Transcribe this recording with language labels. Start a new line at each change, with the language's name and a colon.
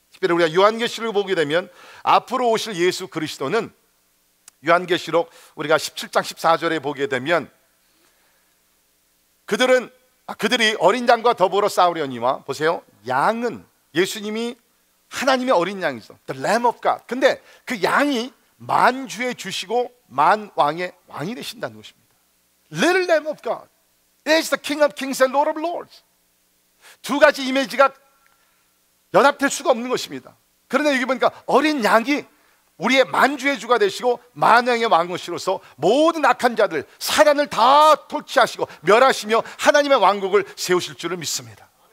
Korean: 특별히 우리가 요한계시록을 보게 되면 앞으로 오실 예수 그리스도는 요한계시록 우리가 17장 14절에 보게 되면 그들이 어린 양과 더불어 싸우려니와, 보세요, 양은 예수님이 하나님의 어린 양이죠.
English: The Lamb of God.
Korean: 근데 그 양이 만주의 주시고 만왕의 왕이 되신다는 것입니다.
English: Little Lamb of God is the King of Kings and Lord of Lords.
Korean: 두 가지 이미지가 연합될 수가 없는 것입니다. 그런데 여기 보니까 어린 양이 우리의 만주의 주가 되시고 만왕의 왕으시로서 모든 악한 자들, 사단을 다 통치하시고 멸하시며 하나님의 왕국을 세우실 줄을 믿습니다.